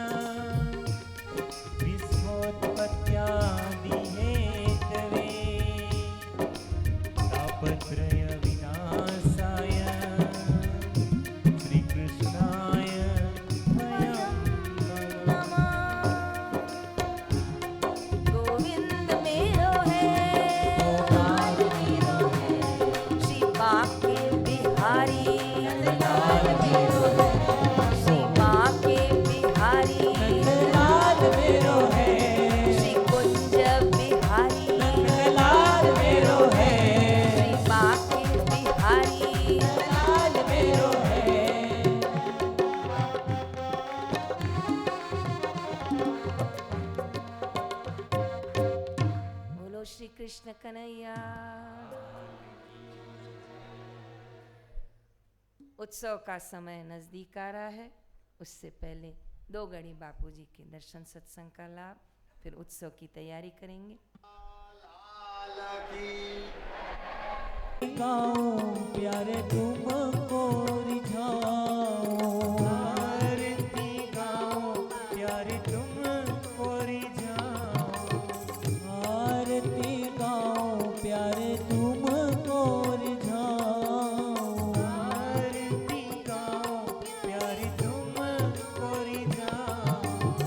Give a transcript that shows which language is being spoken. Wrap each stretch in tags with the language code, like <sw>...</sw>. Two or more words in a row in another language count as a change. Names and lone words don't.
<sa>विश्वोत्पत्त्यादि हेतवे तापत्रय विनाशाय श्री कृष्णाय वयं नमः।</sa> <bra>गोविंद मेरो है, गोपाल मेरो है, श्री बाके बिहारी नंदलाल मेरो है, श्री बाके बिहारी नंदलाल मेरो है, श्री कुंज बिहारी नंदलाल मेरो है, श्री बाके बिहारी नंदलाल मेरो है।</bra> <hi>बोलो श्री कृष्ण कन्हैया। उत्सव का समय नजदीक आ रहा है, उससे पहले 2 घड़ी बापूजी के दर्शन सत्संग का लाभ, फिर उत्सव की तैयारी करेंगे। गाओ प्यारे तुमको रिझाओ, आरती गाओ प्यारे तुमको रिझाओ, आरती गाओ प्यारे तुमको रिझाओ, आरती गाओ प्यारे तुमको रिझाओ।</hi>